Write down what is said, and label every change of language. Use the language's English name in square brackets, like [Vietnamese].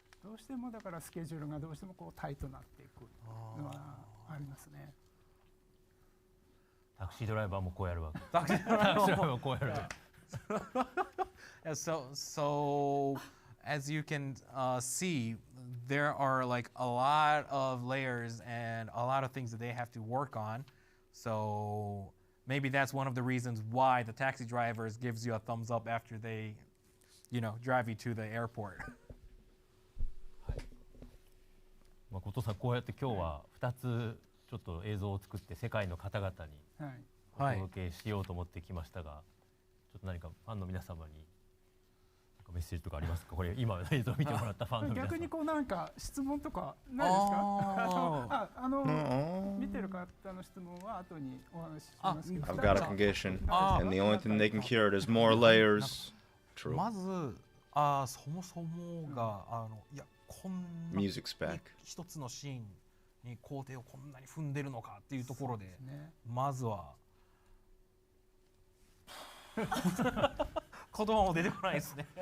[Japanese] どうしてもだからスケジュールがどうしてもこうタイトになっていくのはありますね。タクシードライバーもこうやるわけ。タクシードライバーもこうやるわけ。 [English] So as you can see, there are like a lot of layers and a lot of things that they have to work on. So maybe that's one of the reasons why the taxi drivers gives you a thumbs up after they, drive you to the airport. [Japanese] 後藤さんこうやって今日は2つちょっと映像を作って世界の方々にお届けしようと思ってきましたが、ちょっと何かファンの皆様にメッセージとかありますか？これ今映像を見てもらったファンの皆様。逆にこうなんか質問とかないですか？見てる方の質問は後にお話ししますけど。 [English] I've got a condition, and the only thing they can cure it is more layers. True. [Japanese] まずそもそもがこんな Music spec. 一つのシーンに工程をこんなに踏んでるのかっていうところで、まずは言葉も出てこないですね。